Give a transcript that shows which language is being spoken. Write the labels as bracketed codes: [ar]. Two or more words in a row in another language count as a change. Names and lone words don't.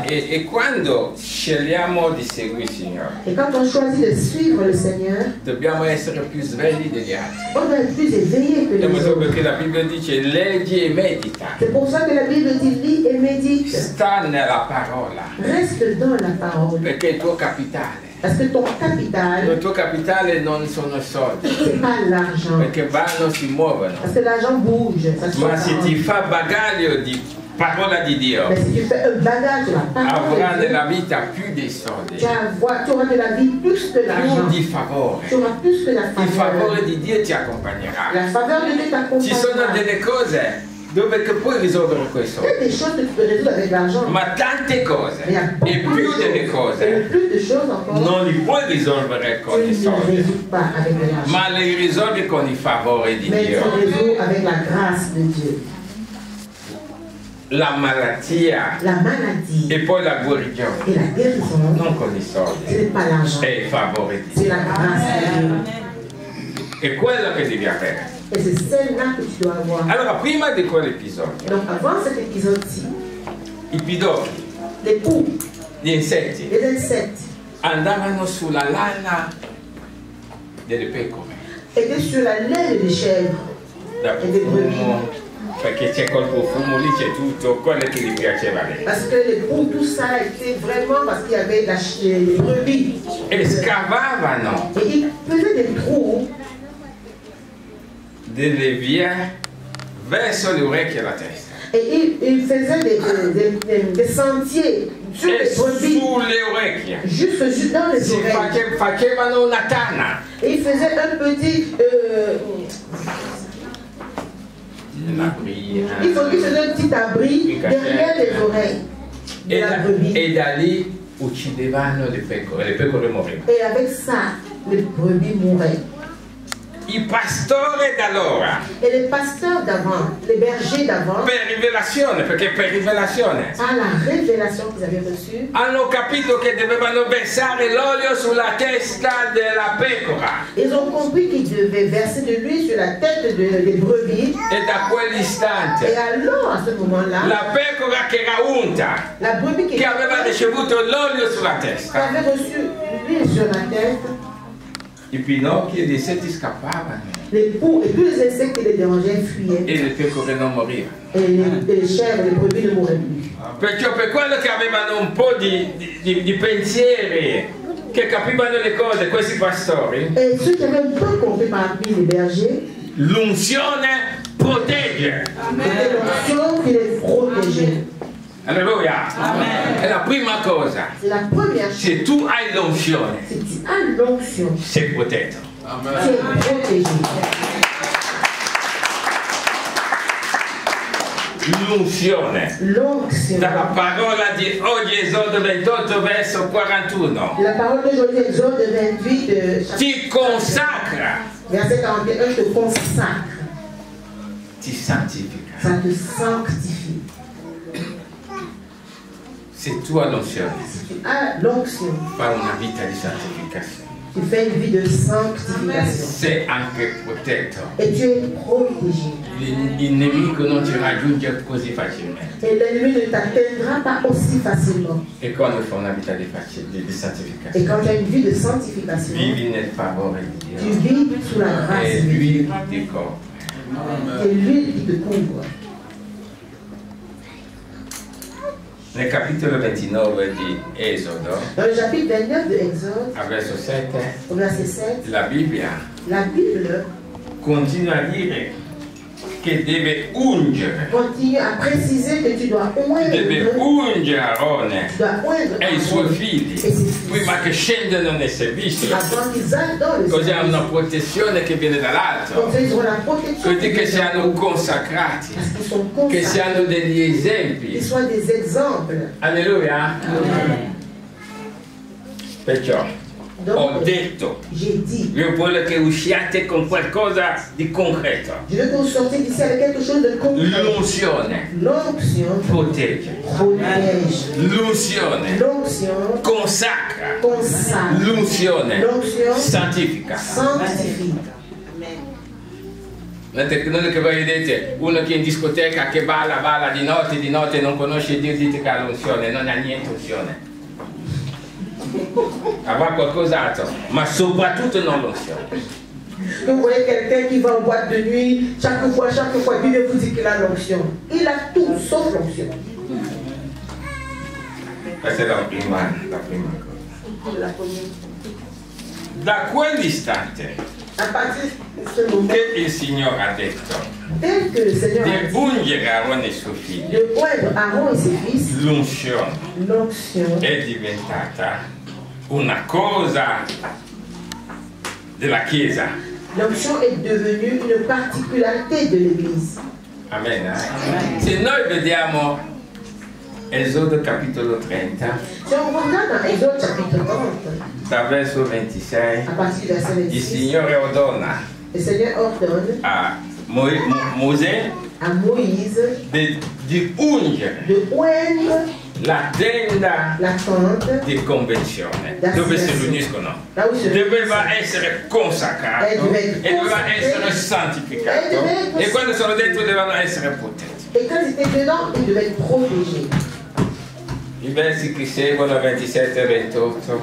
[it] E quando scegliamo di seguire il Signore, [fr] Et quand on choisit de suivre le Seigneur, [it] dobbiamo essere più svegli degli altri. [fr] on doit être plus éveillé que [it] È [fr] les [it] questo [fr] autres. [it] perché la Bibbia dice leggi e medita. [fr] C'est pour ça que la Bible dit lis et médite. [it] Sta nella parola, [fr] Reste dans la parole. [it] perché è il tuo capitale. [fr] Parce que ton capital, [it] Il tuo capitale non sono i soldi, [fr] c'est pas l'argent. [it] perché vanno, si muovono. [fr] Parce que l'argent bouge. Ça se [it] Ma se ti [fr] fait. [it] fa bagaglio di parola di Dio, [fr] Mais si tu fais un bagage de la parole [it] avrà [fr] de Dieu, [it] nella vita più dei soldi, [fr] tu auras de la vie plus que [it] più [fr] l'argent. [it] di favore. [fr] Tu auras plus que la [it] Il favore [fr] faveur. [it] di Dio ti accompagnerà. [fr] La faveur de Dieu [it] Ci sono [fr] t'accompagnera. [it] delle cose dove che puoi risolvere quei [fr] Il y [it] soldi, [fr] a des choses que tu peux résoudre avec l'argent. [it] ma tante cose [fr] Mais il y a [it] e [fr] beaucoup de [it] più delle [fr] choses. Et [it] cose [fr] le plus de choses encore, [it] non li puoi risolvere con [fr] tu [it] i [fr] ne les [it] soldi, [fr] résous pas avec de l'argent. [it] ma li risolvi con il favore di [fr] Mais tu [it] Dio. [fr] résous avec la grâce de Dieu. [it] La malattia [fr] La maladie [it] e poi la guarigione, [fr] et la guérison, [it] non con i [fr] ce [it] soldi, [fr] n'est pas l'argent, [it] è il favore di [fr] c'est [it] Dio. [fr] la grâce de Dieu. [it] È quello che devi avere. [fr] Et c'est celle-là que tu dois avoir. [it] Allora, prima di quell'episodio, [fr] Donc avant cet épisode-ci, [it] i pidocchi, [fr] les poux, [it] gli insetti, [fr] les insectes [it] andavano sulla lana delle pecore, [fr] étaient sur la laine des chèvres [it] da [fr] et des brebis. [it] profumo, perché c'è col profumo lì, c'è tutto, quello che gli piaceva a lei. [fr] Parce que les poux, tout ça était vraiment parce qu'il y avait les brebis. [it] E scavavano [fr] Et ils faisaient des trous [it] delle vie verso le orecchie e la testa. [fr] et ils faisaient des sentiers sur [it] E [fr] les brebis, [it] sulle orecchie. [fr] juste dans les [it] Si [fr] oreilles. [it] facevano una tana. [fr] Et ils faisaient un petit... [it] Una brina. [fr] il faisait un petit abri derrière les oreilles de la brebis. [it] E da lì uccidevano le pecore morivano. [fr] Et avec ça, les brebis mouraient. [it] I pastori d'allora, [fr] Et les pasteurs d'avant, les bergers d'avant, [it] per rivelazione, perché per rivelazione, [fr] à la révélation qu'ils avaient reçue, [it] hanno capito che dovevano versare l'olio sulla testa della pecora. [fr] ils ont compris qu'ils devaient verser de l'huile sur la tête des brebis. [it] E da quell'istante, [fr] Et alors, à ce moment-là, [it] la pecora che era unta, [fr] la brebis [it] che aveva ricevuto l'olio sulla [fr] qui [it] testa, [fr] avait reçu l'huile sur la tête, [it] i pinocchi e gli insetti scappavano [fr] les poux et tous les insectes qui les dérangeaient fuyaient. [it] e le pecore non morivano. [fr] Et les chèvres, les brebis ne mouraient plus. [it] Perciò per quello che avevano un po' di pensieri, che capivano le cose, questi pastori, [fr] Et ceux qui avaient un peu compris parmi les bergers, [it] l'unzione protegge. [fr] C'est l'onction qui les protège. Alléluia. [it] E la prima cosa, [fr] C'est la première chose. [it] se tu hai l'unzione, [fr] Si tu as l'onction, [it] sei protetto. [fr] tu es protégé. [it] L'unzione. [fr] L'onction. [it] Dalla parola di oggi, Esodo 28, verso 41. [fr] La parole d'aujourd'hui, Exode 28, [it] Ti consacra, [fr] verset 41, te consacre. [it] ti santifica. [fr] Ça te sanctifie. [it] Se tu hai l'unzione, [fr] Si tu as l'onction, [it] fai una vita di santificazione. [fr] tu fais une vie de sanctification. [it] Sei anche protetto. [fr] Et tu es protégé. [it] Il nemico non ti raggiunge così facilmente. [fr] Et l'ennemi ne t'atteindra pas aussi facilement. [it] E quando fai una vita di [fr] Et [it] santificazione, [fr] quand tu as une vie de sanctification, [it] vivi nel favore di [fr] tu [it] Dio. [fr] vis sous la grâce [it] E [fr] de Dieu. [it] lui ti copre. [fr] C'est lui qui te couvre. [it] Nel capitolo 29 di Esodo, [fr] Dans le chapitre 29 de Exode, [it] a verso 7, [fr] au verset 7, [it] la Bibbia [fr] la Bible [it] continua a dire che deve ungere, [fr] continue à préciser que tu dois [it] deve [fr] oindre, [it] ungere Aarone [fr] tu dois oindre [it] e i suoi [fr] Aaron [it] figli [fr] et ses fils [it] prima che scendano nel servizio. [fr] avant qu'ils aillent dans le [it] Così hanno una [fr] service. [it] protezione che viene dall'alto. [fr] Comme ça, ils auront la protection. [it] Così che siano consacrati, [fr] Parce qu'ils sont [it] che [fr] consacrés. [it] siano degli [fr] Qu'ils [it] esempi. [fr] soient des exemples. [it] Alleluia. Perciò ho [fr] Donc, [it] detto, [fr] j'ai dit, [it] io voglio che usciate con qualcosa di concreto. [fr] je veux que vous sortiez d'ici avec quelque chose de concret. [it] L'unzione [fr] L'onction [it] protegge, [fr] protège. [it] l'unzione [fr] L'onction [it] consacra, [fr] consacre. [it] l'unzione [fr] L'onction [it] santifica. [fr] sanctifie. [it] Non è che voi vedete uno che in discoteca che balla di notte non conosce Dio, dite che ha l'unzione, non ha niente unzione. Avrà qualcos'altro, ma soprattutto non l'unzione. [fr] Que vous voyez quelqu'un qui va en boîte de nuit, chaque fois, Bible vous dit qu'il a l'onction. Il a tout sauf l'onction. [it] Questa è la prima cosa. [fr] La première. [it] Da quell'istante [fr] À partir de ce moment, [it] che il Signore ha detto [fr] dès que le Seigneur a [it] di [fr] dit [it] ungere Aaron e suoi figli, [fr] de oindre Aaron et ses fils, [it] l'unzione [fr] l'onction [it] è diventata una cosa della Chiesa. [fr] l'onction est devenue une particularité de l'Église. Amen. [it] Se noi vediamo Esodo capitolo 30, [fr] Si on regarde dans Exode chapitre 30, [it] da verso 26, [fr] à partir du verset [it] il [fr] 26, [it] Signore ordona [fr] le Seigneur ordonne [it] a Mosè [fr] à Moïse [it] di ungere [fr] de oindre [it] la tenda [fr] la tente [it] di convenzione dove si riuniscono. [fr] là où se [it] Doveva essere consacrato e doveva essere santificato, e quando sono dentro dovevano essere protetti. [fr] Et quand ils étaient dedans, ils devaient être protégés. [it] I versi che seguono 27 e 28,